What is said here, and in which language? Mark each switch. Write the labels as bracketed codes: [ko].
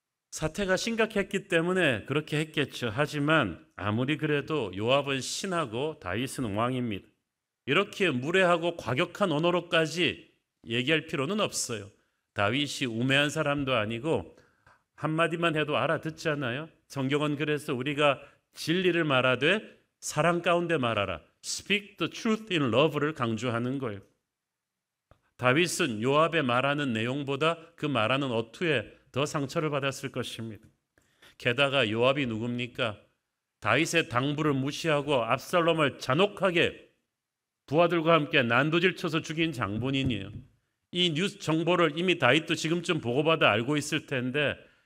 [ko] 사태가 심각했기 때문에 그렇게 했겠죠. 하지만 아무리 그래도 요압은 신하고 다윗은 왕입니다. 이렇게 무례하고 과격한 언어로까지 얘기할 필요는 없어요. 다윗이 우매한 사람도 아니고 한마디만 해도 알아듣잖아요. 성경은 그래서 우리가 진리를 말하되 사랑 가운데 말하라. [en] Speak the truth in love [ko] 를 강조하는 거예요. 다윗은 요압의 말하는 내용보다 그 말하는 어투에 더 상처를 받았을 것입니다. 게다가 요압이 누굽니까? 다윗의 당부를 무시하고 압살롬을 잔혹하게 부하들과 함께 난도질 쳐서 죽인 장본인이에요. 이 뉴스 정보를 이미 다윗도 지금쯤 보고받아 알고 있을 텐데